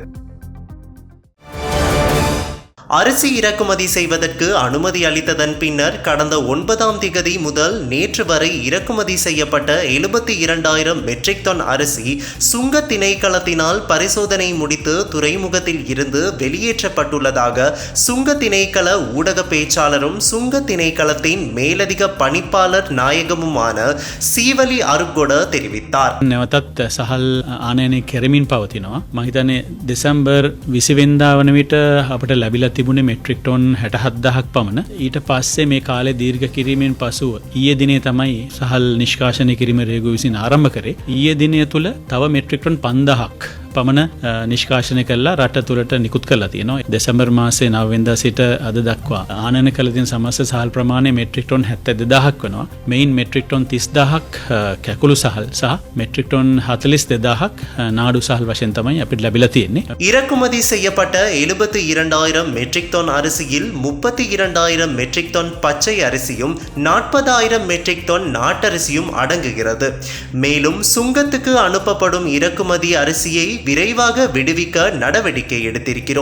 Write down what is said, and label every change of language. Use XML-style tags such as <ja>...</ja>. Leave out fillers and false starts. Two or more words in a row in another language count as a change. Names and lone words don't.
<ta>அரிசி இறக்குமதி செய்வதற்கு அனுமதி அளித்ததன் பின்னர் கடந்த 9ஆம் திகதி முதல் நேற்று வரை இறக்குமதி செய்யப்பட்ட 72,000 மெட்ரிக் டன் அரிசி சுங்க திணைக்களத்தினால் பரிசோதனை முடித்து துறைமுகத்தில் இருந்து வெளியேற்றப்பட்டுள்ளதாக சுங்க திணைக்கள ஊடக பேச்சாளரும் சுங்க திணைக்களத்தின் மேலதிக பணிப்பாளர் நாயகமுமான சீவலி அருகொட தெரிவித்தார்.</ta> <si>නැවතත් සහල් ආනයනය කෙරමින් පවතිනවා. මම හිතන්නේ දෙසැම්බර් 20 වෙනිදා වන විට අපට ලැබිලා තිබුණේ මෙට්‍රික් ටොන් 67,000ක් පමණ. ඊට පස්සේ මේ කාලේ දීර්ඝ කිරීමෙන් පසුව ඊයේ දිනේ තමයි සහල් නිෂ්කාශනය කිරීම රේගුව විසින් ආරම්භ කරේ. ඊයේ දිනය තුල තව මෙට්‍රික් ටොන් 5,000ක් පමණ නිෂ්කාශනය කළා රට තුළට නිකුත් කරලා තියෙනවා. දෙසැම්බර් මාසයේ 9 වෙනිදා සිට අද දක්වා ආනයන කළ තියෙන සමස්ත සහල් ප්‍රමාණය මෙට්‍රික් ටොන් 72,000ක් වෙනවා. මෙයින් මෙට්‍රික් ටොන් 30,000ක් කැකුළු සහල් සහ මෙට්‍රික් ටොන් 42,000ක් නාඩු සහල් වශයෙන් තමයි අපිට ලැබිලා තියෙන්නේ.</si> <ta>இறக்குமதி செய்யப்பட்ட 72,000 மெட்ரிக் டன் அரிசியில் 32,000 மெட்ரிக் டன் பச்சை அரிசியும் 40,000 மெட்ரிக் டன் நாட்டரிசியும் அடங்குகிறது. மேலும் சுங்கத்துக்கு அனுப்பப்படும் இறக்குமதி அரிசியை விரைவாக விடுவிக்க நடவடிக்கை எடுத்திருக்கிறோம்.</ta>